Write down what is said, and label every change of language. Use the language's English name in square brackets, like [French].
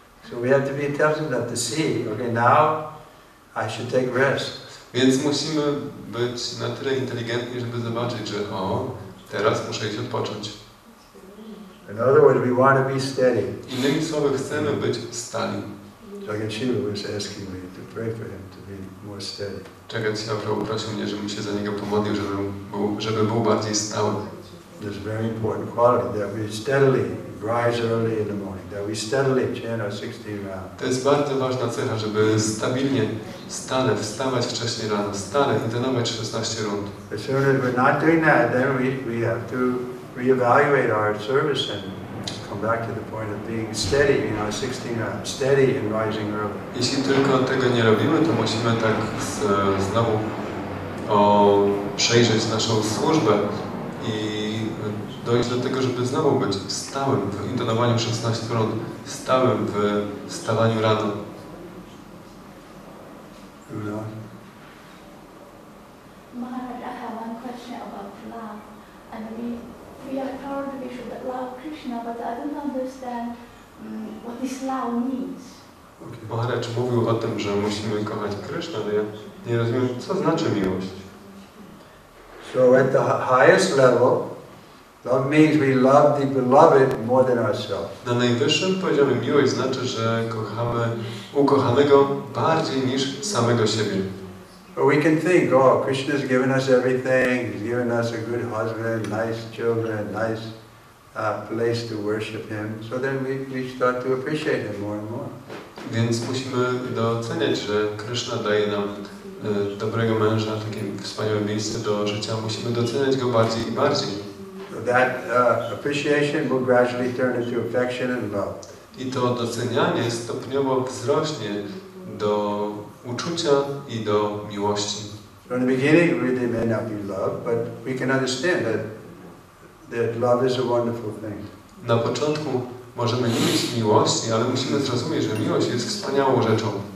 [English] So we have to be intelligent enough to see, okay, now I should take rest. [Polish] Więc musimy być na tyle inteligentni, żeby zobaczyć, że teraz muszę iść odpocząć. [English] In other words, we want to be steady. [Polish] Innymi słowy, chcemy być stali. [English] Jagat Shiva was asking me to pray for him to be more steady. [Polish] Jagat Shiva prosił mnie, żebym się za niego pomodlił, żeby był bardziej stały. [English] There's a very important quality that we steadily rise early in the morning, that we steadily chant our 16 rounds. [Polish] To jest bardzo ważna cecha, żeby stabilnie, stale wstawać wcześniej rano, stale intonować 16 rund. [English] As soon as we're not doing that, then we have to reevaluate our service and come back to the point of being steady in our 16 rounds, steady in rising early. [Polish] Jeśli tylko tego nie robimy, to musimy tak znowu przejrzeć naszą służbę i dojść do tego, żeby znowu być stałym w intonowaniu 16 rund, stałym w wstawaniu rano. [English] Maharaj, I have one question about love. And we are told we should love Krishna, but I don't understand what this love means. [Polish] Maharaj mówił o tym, że musimy kochać Krysznę, ale ja nie rozumiem, co znaczy miłość. [English] So at the highest level, love means we love the beloved more than ourselves. [Polish] Na najwyższym poziomie miłość znaczy, że kochamy ukochanego bardziej niż samego siebie. [English] But we can think, oh, Krishna's given us everything, He's given us a good husband, nice children, nice place to worship Him, so then we start to appreciate Him more and more. [Polish] Więc musimy doceniać, że Kryszna daje nam dobrego męża, takie wspaniałe miejsce do życia. Musimy doceniać go bardziej i bardziej. [English] So that appreciation will gradually turn into affection and love. [Polish] I to docenianie stopniowo wzrośnie do uczucia i do miłości. [English] So in the beginning, it really may not be love, but we can understand that love is a wonderful thing. [Polish] Na początku możemy nie mieć miłości, ale musimy zrozumieć, że miłość jest wspaniałą rzeczą.